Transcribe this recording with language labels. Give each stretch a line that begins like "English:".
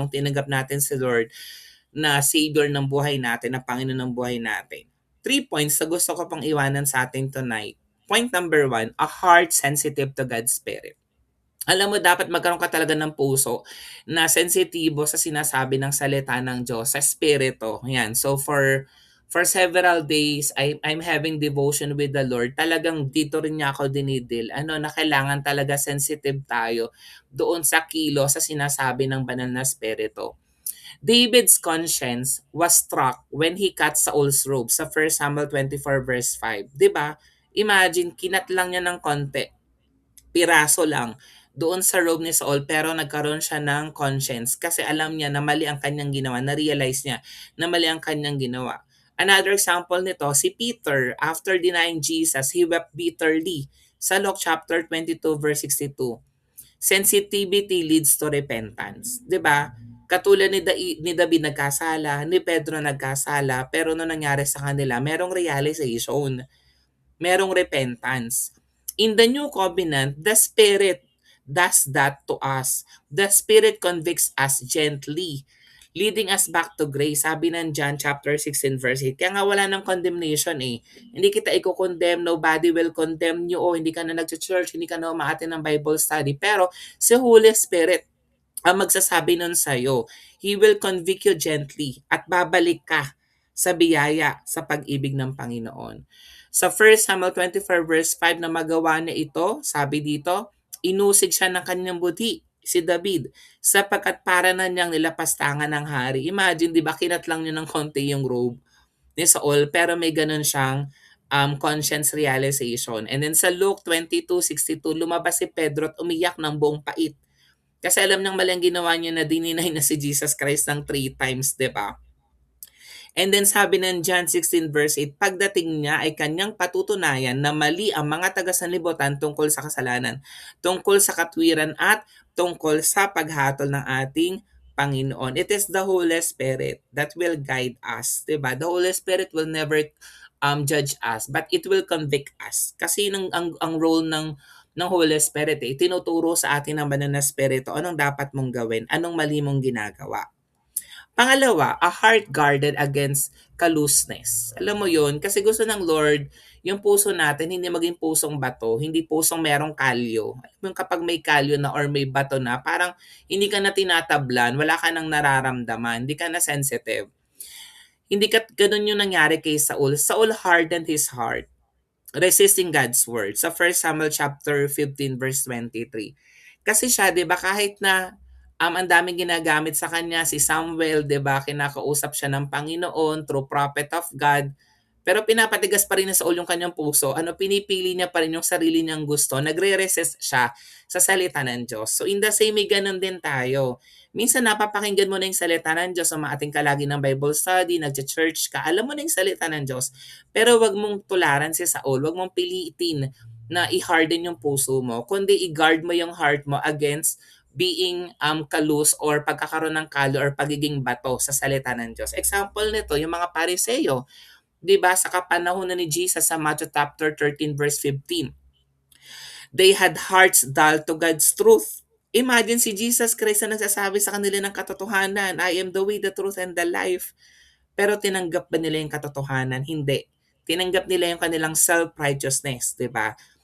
Filipino: Nung tinanggap natin si Lord na Savior ng buhay natin, na Panginoon ng buhay natin.
English: 3 points
Filipino: na gusto ko pang iwanan sa atin
English: tonight. Point number 1, a heart sensitive to God's Spirit.
Filipino: Alam mo, dapat magkaroon ka talaga ng puso na sensitibo sa sinasabi ng salita ng Diyos, sa Espiritu. Yan.
English: So for several days, I'm having devotion with the Lord.
Filipino: Talagang dito rin niya ako dinidil. Na kailangan talaga sensitive tayo doon sa kilo, sa sinasabi ng banal na Espiritu.
English: David's conscience was struck when he cut Saul's robe sa 1 Samuel 24 verse 5.
Filipino: 'Di ba? Imagine, kinat lang niya ng konti, piraso lang doon sa robe ni Saul, pero nagkaroon siya ng conscience kasi alam niya na mali ang kanyang ginawa, na-realize niya na mali ang kanyang ginawa.
English: Another example nito, si Peter, after denying Jesus, he wept bitterly sa Luke chapter 22 verse 62. Sensitivity leads to repentance.
Filipino: 'Di ba? Katulad ni David nagkasala, ni Pedro nagkasala, pero no nangyari sa kanila, merong realization, merong repentance.
English: In the New Covenant, the Spirit does that to us. The Spirit convicts us gently, leading us back to grace.
Filipino: Sabi ng John chapter 16 verse 8. Kaya nga wala ng condemnation eh. Hindi kita i-condemn,
English: nobody will condemn you,
Filipino: o hindi ka na nag-church, hindi ka na umaatin ng Bible study. Pero si Holy Spirit ang magsasabi nun sa'yo.
English: He will convict you gently
Filipino: at babalik ka sa biyaya, sa pag-ibig ng Panginoon. Sa 1 Samuel 24 verse 5 na magawa niya ito, sabi dito, inusig siya ng kanyang buti, si David, sapagkat para na niyang nilapastangan ng hari. Imagine, di ba, kinat lang niya ng konti yung robe ni Saul, pero may ganun siyang conscience realization. And then sa Luke 22:62, lumabas si Pedro at umiyak ng buong pait. Kasi alam niyang mali ang ginawa niya, na dininay na si Jesus Christ ng 3 times, di ba? And then sabi ng John 16 verse 8, pagdating niya ay kanyang patutunayan na mali ang mga taga-sanlibutan tungkol sa kasalanan, tungkol sa katwiran at tungkol sa paghatol ng ating Panginoon.
English: It is the Holy Spirit that will guide us, 'di ba? The Holy Spirit will never judge us, but it will convict us.
Filipino: Kasi ang role ng Holy Spirit, tinuturo sa atin ng banal na Espiritu anong dapat mong gawin, anong mali mong ginagawa.
English: Pangalawa, a heart guarded against callousness.
Filipino: Alam mo yun, kasi gusto ng Lord, yung puso natin, hindi maging pusong bato, hindi pusong merong kalyo. Alam mo yung kapag may kalyo na or may bato na, parang hindi ka na tinatablan, wala ka nang nararamdaman, hindi ka na sensitive. Hindi ka ganun yung nangyari kay Saul.
English: Saul hardened his heart, resisting God's word.
Filipino: Sa 1 Samuel chapter 15 verse 23. Kasi siya, 'di ba, kahit na ang daming ginagamit sa kanya, si Samuel, 'di ba, kinakausap siya ng Panginoon through prophet of God, pero pinapatigas pa rin ni Saul yung kanyang puso. Pinipili niya pa rin yung sarili niyang gusto. Nagre-resist siya sa salita ng Diyos.
English: So in the same way,
Filipino: ganun din tayo. Minsan napapakinggan mo na yung salita ng Diyos, umaating ka lagi ng Bible study, nagcha-church ka, alam mo na yung salita ng Diyos. Pero wag mong tularan si Saul, wag mong pilitin na i-harden yung puso mo, kundi i-guard mo yung heart mo against being kalus or pagkakaroon ng kalo or pagiging bato sa salita ng Diyos. Example nito, yung mga Pariseo. 'Di ba, sa kapanahon na ni Jesus sa Matthew chapter 13 verse 15.
English: They had hearts dull to God's truth.
Filipino: Imagine si Jesus Christ na nagsasabi sa kanila ng katotohanan,
English: I am the way, the truth, and the life.
Filipino: Pero tinanggap ba nila yung katotohanan? Hindi. Tinanggap nila yung kanilang self-righteousness, di ba?